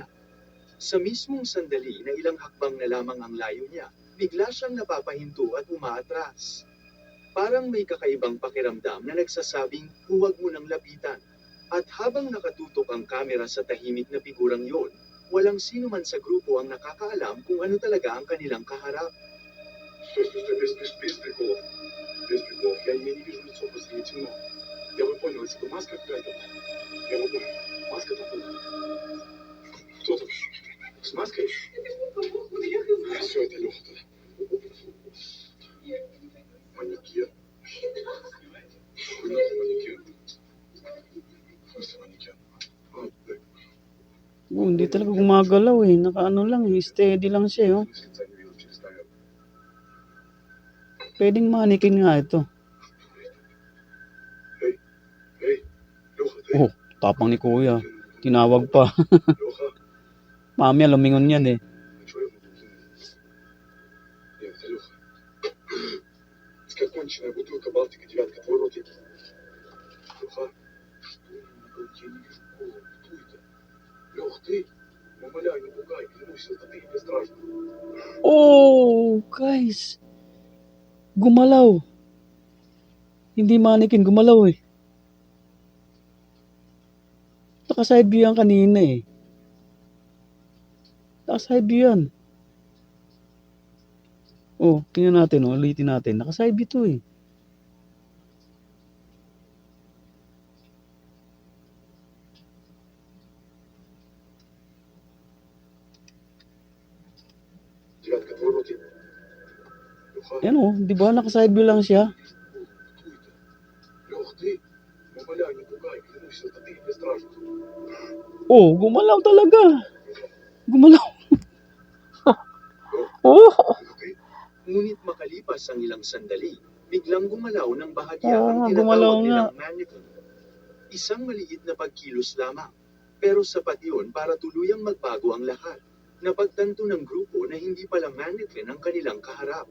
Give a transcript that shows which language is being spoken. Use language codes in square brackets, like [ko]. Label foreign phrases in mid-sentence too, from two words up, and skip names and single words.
[tl] Sa mismong sandali na ilang hakbang na lamang ang layo niya, bigla siyang napapahinto at umaatras. Parang may kakaibang pakiramdam na nagsasabing, huwag mo nang lapitan. At habang nakatutok ang kamera sa tahimik na figurang yon, walang sino man sa grupo ang nakakaalam kung ano talaga ang kanilang kaharap. [ru] Без приколов. Без приколов. Я не вижу лицо, просто не темно. Я бы понял, если бы маска какая-то была. Я бы понял. Маска там была. Кто там? С маской? Все, это Леха тогда. Манекен. Хуйня манекен. Просто манекен. [tl] Hindi talaga gumagalaw eh. Nakaano lang eh. Steady lang siya oh. [ru] Специально видел через камеру. [tl] Pwedeng mannequin nga ito. [ru] Эй, Леха, ты? [tl] Oh, tapang ni kuya. Tinawag pa. [ru] Леха, [tl] Mamaya lumingon yan eh. [ru] а чё я буду кинуть? Нет, это Леха. Скоконченная бутылка Балтика, девятка, твой рот. Леха, что я не вижу голову. Кто это? Лех, ты? Умоляю, не пугай, клянусь, это ты, мне страшно. [tl] Oh, guys. Gumalaw. Hindi mannequin, gumalaw eh. Naka- [en] side view [tl] yan kanina eh. Naka- [en] side view [tl] yan. Oh, tingnan natin oh, ulitin natin. Naka- [en] side view [tl] to eh. [ru] Девятка, твой рот. Леха, [tl] Yan oh, di ba? Naka- [en] side view [tl] lang siya. [ru] кто это? Лех, ты? Умоляю, не пугай, клянусь, это ты, мне страшно. [tl] Oh, gumalaw talaga. Gumalaw. Oh. [ru] Это ты? [tl] Ngunit makalipas ang ilang sandali, biglang gumalaw ng bahagya Oo ang nga, gumalaw tinatawag nga. nilang mannequin. Isang maliit na pagkilos lamang, pero sapat yun para tuluyang magbago ang lahat. Napagtanto ng grupo na hindi pala mannequin ang kanilang kaharap.